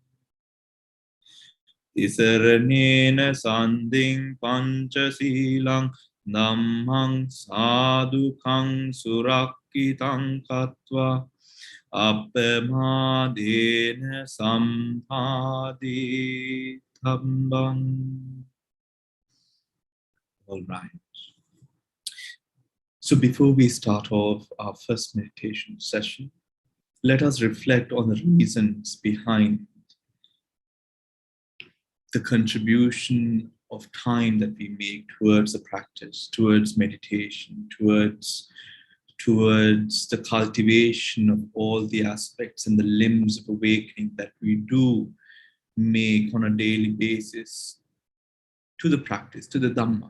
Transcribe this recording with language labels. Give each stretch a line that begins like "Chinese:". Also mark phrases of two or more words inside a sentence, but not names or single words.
Pali: Tisaranena sandhing panchasilang dhammang sadhukang surakkitang katva appamadena sampadithambang.
English: All right. So before we start off our first meditation session, let us reflect on the reasons behind the contribution of time that we make towards the practice, towards meditation, towards the cultivation of all the aspects and the limbs of awakening that we do make on a daily basis to the practice, to the Dhamma.